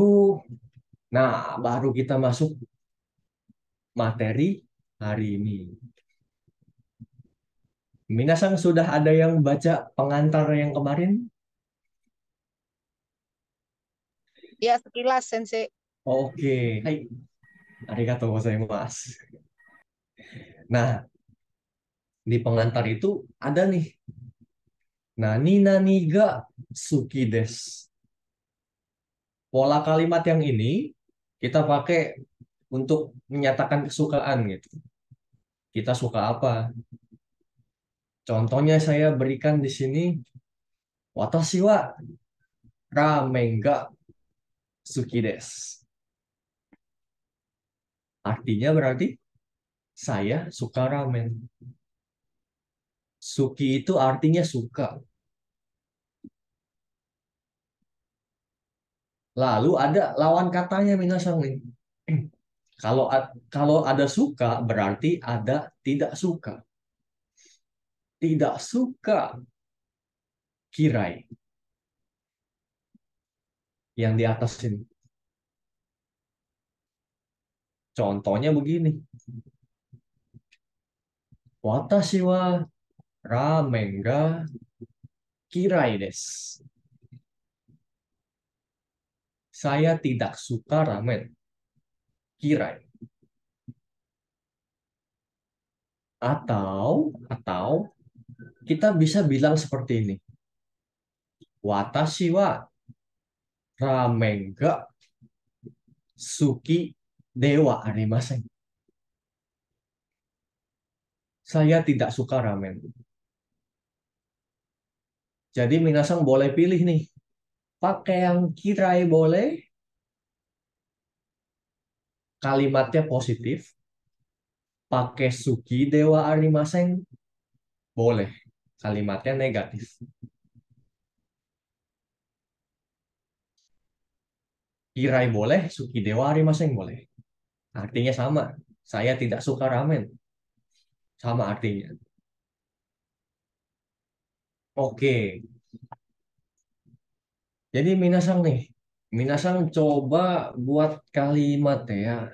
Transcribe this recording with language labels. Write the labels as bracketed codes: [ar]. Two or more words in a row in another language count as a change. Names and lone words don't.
[id] Nah, baru kita masuk materi hari ini. Minasang sudah ada yang baca pengantar yang kemarin? Ya, sekilas Sensei. Oke, hai, [ja] ありがとうございます. [id] Nah, di pengantar itu ada nih. [ja] 何々が好きです. [id] Pola kalimat yang ini kita pakai untuk menyatakan kesukaan gitu. Kita suka apa? Contohnya saya berikan di sini, [ja] 私はラーメンが好きです. [id] Artinya berarti saya suka ramen. Suki itu artinya suka. Lalu ada lawan katanya minasan nih. Kalau ada suka berarti ada tidak suka. Tidak suka kirai yang di atas ini. Contohnya begini. [ja] 私はラーメンが嫌いです. [id] Saya tidak suka ramen. Kirai. Atau kita bisa bilang seperti ini. [ja] 私はラーメンが好きではありません. [id] Saya tidak suka ramen. Jadi minasang boleh pilih nih. Pakai yang kirai boleh, kalimatnya positif. Pakai [ja] 好きではありません [id] boleh, kalimatnya negatif. Kirai boleh, [ja] 好きではありません [id] boleh. Artinya sama. Saya tidak suka ramen. Sama artinya. Oke. Jadi minasang nih. Minasang coba buat kalimat ya.